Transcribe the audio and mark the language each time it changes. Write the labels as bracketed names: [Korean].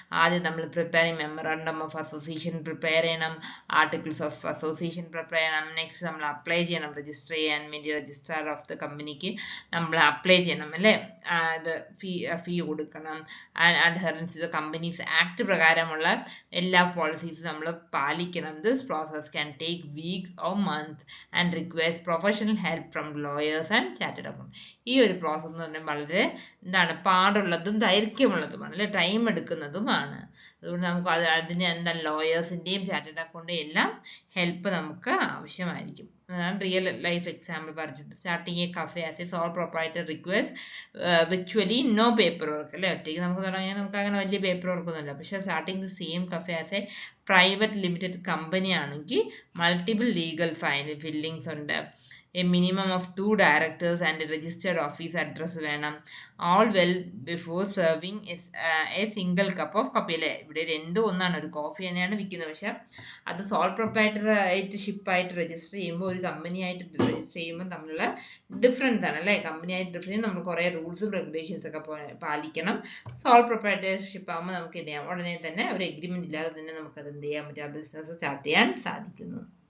[Malayalam] ആദ്യം നമ്മൾ memorandum of association prepare ചെയ്യണം, ആർട്ടിക്കിൾസ് ഓഫ് അസോസിയേഷൻ പ്രിപ്പയർ ചെയ്യണം. നെക്സ്റ്റ് നമ്മൾ അപ്ലൈ ചെയ്യണം, രജിസ്റ്റർ ചെയ്യാൻ വേണ്ടി രജിസ്ട്രാർ ഓഫ് ദ കമ്പനിക്ക് നമ്മൾ അപ്ലൈ ചെയ്യണം അല്ലേ. അത് ഫീ കൊടുക്കണം. അഡ്ഹറൻസ് ടു കമ്പനീസ് ആക്ട് പ്രകാരമുള്ള എല്ലാ പോളിസീസും നമ്മൾ പാലിക്കണം. [English] This process can take weeks or months and requires professional help from lawyers and chartered accountants. [Malayalam] ഈ ഒരു പ്രോസസ് എന്ന് പറഞ്ഞാൽ വളരെ എന്താണ് പാടുള്ളതും ദൈർഘ്യമുള്ളതുമാണ് അല്ലെ, ടൈം എടുക്കുന്നതുമാണ്. അതുകൊണ്ട് നമുക്ക് അതിന് എന്താണ് ലോയേഴ്സിന്റെയും ചാർട്ടേഡ് അക്കൗണ്ടിന്റെയും എല്ലാം ഹെൽപ്പ് നമുക്ക് ആവശ്യമായിരിക്കും. അതാണ് റിയൽ ലൈഫ് എക്സാമ്പിൾ പറഞ്ഞിട്ടുണ്ട്. [English] Starting A cafe as A soul proprietor requires വിച്വലി no paper work അല്ലെ. [Malayalam] ഒറ്റയ്ക്ക് നമുക്ക് തുടങ്ങിയാൽ നമുക്ക് അങ്ങനെ വലിയ പേപ്പർ വർക്കൊന്നുമില്ല. പക്ഷേ starting the same cafe as A private limited company ആണെങ്കിൽ മൾട്ടിപ്പിൾ ലീഗൽ ഫില്ലിങ്സ് ഉണ്ട്. [English] A minimum of 2 directors and a registered office address വേണം. All well before serving is a single cup of coffee അല്ലേ. [Malayalam] ഇവിടെ രണ്ടും ഒന്നാണ്, ഒരു coffee തന്നെയാണ് വിൽക്കുന്നത്. പക്ഷെ അത് സോൾ പ്രൊപ്പറൈറ്റർ ആയിട്ട് ഷിപ്പായിട്ട് രജിസ്റ്റർ ചെയ്യുമ്പോൾ ഒരു കമ്പനി ആയിട്ട് രജിസ്റ്റർ ചെയ്യുമ്പോൾ തമ്മിലുള്ള ഡിഫറൻസ് ആണ് അല്ലേ. കമ്പനി ആയിട്ട് രജിസ്റ്റർ ചെയ്യുമ്പോൾ നമ്മൾ കുറേ റൂൾസും റെഗുലേഷൻസ് ഒക്കെ പാലിക്കണം. സോൾ പ്രൊപ്പറൈറ്റർഷിപ്പ് ആകുമ്പോൾ നമുക്ക് എന്ത് ചെയ്യാം, ഉടനെ തന്നെ ഒരു എഗ്രിമെന്റ് ഇല്ലാതെ തന്നെ നമുക്ക് അത് എന്ത് ചെയ്യാൻ പറ്റും, ആ ബിസിനസ് സ്റ്റാർട്ട് ചെയ്യാൻ സാധിക്കുന്നു.